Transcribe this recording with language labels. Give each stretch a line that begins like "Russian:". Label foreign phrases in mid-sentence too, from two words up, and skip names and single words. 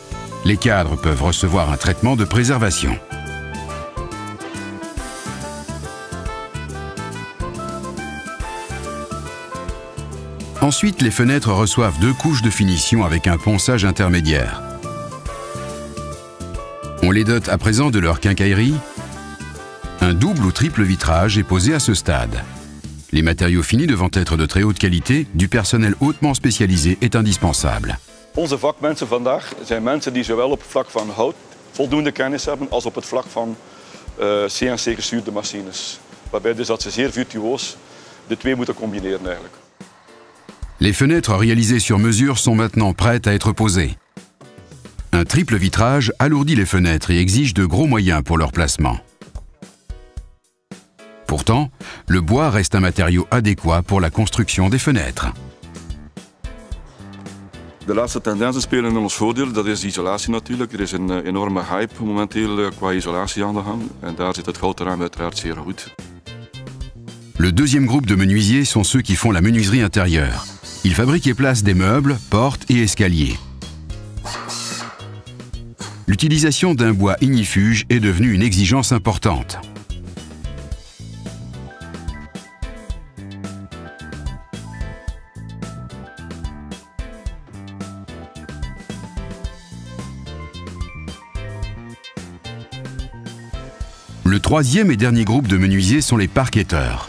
French: Les cadres peuvent recevoir un traitement de préservation. Ensuite, les fenêtres reçoivent deux couches de finition avec un ponçage intermédiaire. On les dote à présent de leur quincaillerie. Un double ou triple vitrage est posé à ce stade. Les matériaux finis devant être de très haute qualité, du personnel hautement spécialisé est indispensable.
Dutch: Onze vakmensen vandaag zijn mensen die zowel op het vlak van hout voldoende kennis hebben als op het vlak van CNC-gestuurde machines. Waarbij dus dat ze zeer virtuoos de twee moeten combineren eigenlijk.
French: Les fenêtres réalisées sur mesure sont maintenant prêtes à être posées. Un triple vitrage alourdit les fenêtres et exige de gros moyens pour leur placement. Pourtant, le bois reste un matériau adéquat pour la construction des fenêtres.
Dutch: De laatste tendensen spelen in ons voordeel, dat is de isolatie natuurlijk. Er is een enorme hype momenteel qua isolatie aan de gang en daar zit het grote raam uiteraard zeer goed.
French: Le deuxième groupe de menuisiers sont ceux qui font la menuiserie intérieure. Ils fabriquent et placent des meubles, portes et escaliers. L'utilisation d'un bois ignifuge est devenue une exigence importante. Le troisième et dernier groupe de menuisiers sont les parquetteurs.